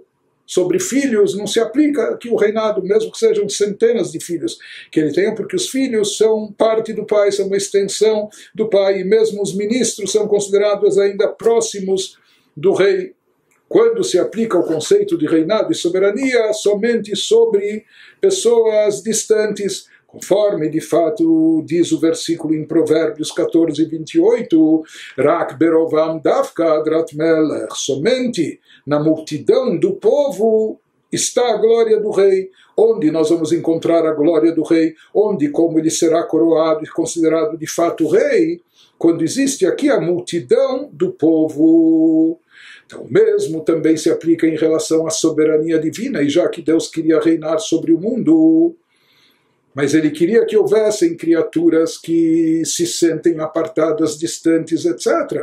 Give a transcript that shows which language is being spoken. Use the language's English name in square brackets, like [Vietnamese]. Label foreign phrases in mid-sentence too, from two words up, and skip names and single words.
[Portuguese] Sobre filhos não se aplica que o reinado, mesmo que sejam centenas de filhos que ele tenha, porque os filhos são parte do pai, são uma extensão do pai, e mesmo os ministros são considerados ainda próximos do rei. Quando se aplica o conceito de reinado e soberania somente sobre pessoas distantes, conforme de fato diz o versículo em Provérbios 14, 28, [Hebrew] רק ברוב עם דווקא הדרת מלך, [Portuguese] somente na multidão do povo está a glória do rei. Onde nós vamos encontrar a glória do rei? Onde, como ele será coroado e considerado de fato rei? Quando existe aqui a multidão do povo. Então, o mesmo também se aplica em relação à soberania divina, e já que Deus queria reinar sobre o mundo, mas ele queria que houvessem criaturas que se sentem apartadas, distantes, etc.